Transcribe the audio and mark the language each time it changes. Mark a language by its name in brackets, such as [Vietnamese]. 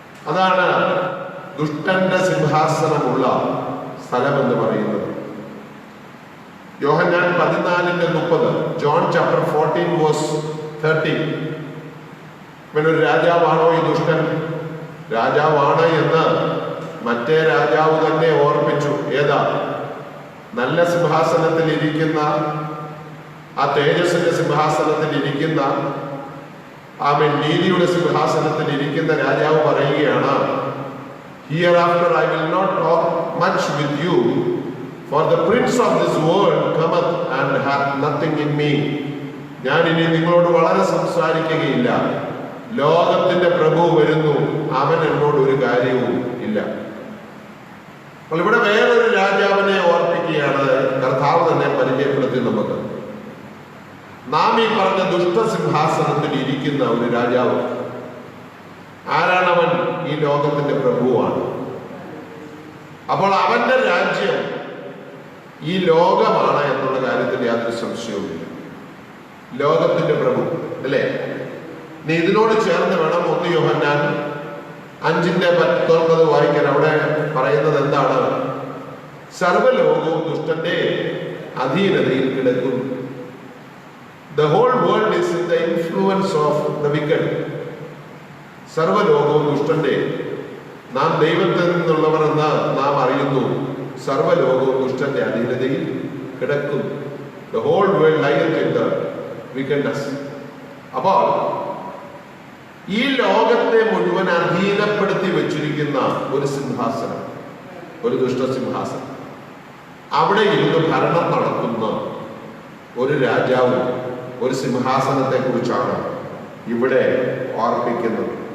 [Malayalam] അതാണ് ദുഷ്ടന്റെ സിംഹാസനമുള്ള സ്ഥലം എന്ന് പറയുന്നത്. യോഹന്നാൻ 14:30, ജോൺ ചാപ്റ്റർ 14:30. ഒരു രാജാവാണോ ഈ ദുഷ്ടൻ? രാജാവാണ് എന്ന് മറ്റേ രാജാവ് തന്നെ ഓർപ്പിച്ചു. ഏതാ? നല്ല സിംഹാസനത്തിൽ ഇരിക്കുന്ന, ആ തേജസ്സിന്റെ സിംഹാസനത്തിൽ ഇരിക്കുന്ന, നീതിയുടെ സിംഹാസനത്തിൽ ഇരിക്കുന്ന രാജാവ് പറയുകയാണ്, [English] Hereafter I will not talk much with you, for the prince of this world cometh and hath nothing in me. [Malayalam] ഞാൻ ഇനി നിങ്ങളോട് വളരെ സംസാരിക്കുകയില്ല, ലോകത്തിന്റെ പ്രഭു വരുന്നു, അവൻ എന്നോട് ഒരു കാര്യവും ഇല്ല. അപ്പോൾ ഇവിടെ വേറൊരു രാജാവിനെ ഓർപ്പിക്കുകയാണ് കർത്താവ് തന്നെ പരിചയപ്പെടുത്തി നമുക്ക്. നാം ഈ പറഞ്ഞ ദുഷ്ടസിംഹാസനത്തിൽ ഇരിക്കുന്ന ഒരു രാജാവ്. ആരാണവൻ? ഈ ലോകത്തിന്റെ പ്രഭുവാണ്. അപ്പോൾ അവന്റെ രാജ്യം ഈ ലോകമാണ് എന്നുള്ള കാര്യത്തിൽ യാതൊരു സംശയവുമില്ല. ലോകത്തിന്റെ പ്രഭു അല്ലേ? നീ ഇതിനോട് ചേർന്ന് വേണം 1 യോഹന്നാൻ 5:19 വായിക്കാൻ. അവിടെ പറയുന്നത് എന്താണ്? സർവ്വലോകവും ദുഷ്ടന്റെ അധീനതയിൽ കിടക്കുന്നു. [English] The whole world is in the influence of the wicked. [Malayalam] സർവ്വലോകവും ദുഷ്ടന്റെ, നാം ദൈവത്തിൽ നിന്നുള്ളവർ എന്ന് നാം അറിയുന്നു, സർവ്വലോകവും ദുഷ്ടന്റെ അധീനതയിൽ കിടക്കുന്നു. [English] The whole world lieth in the wickedness. [Malayalam] അപ്പോൾ ഈ ലോകത്തെ മുഴുവൻ അധീനപ്പെടുത്തി വെച്ചിരിക്കുന്ന ഒരു സിംഹാസനം, ഒരു ദുഷ്ടസിംഹാസനം, അവിടെ ഇരുന്ന് ഭരണം നടത്തുന്ന ഒരു രാജാവ്, ഒരു സിംഹാസനത്തെ കുറിച്ചാണ് ഇവിടെ ഓർപ്പിക്കുന്നത്.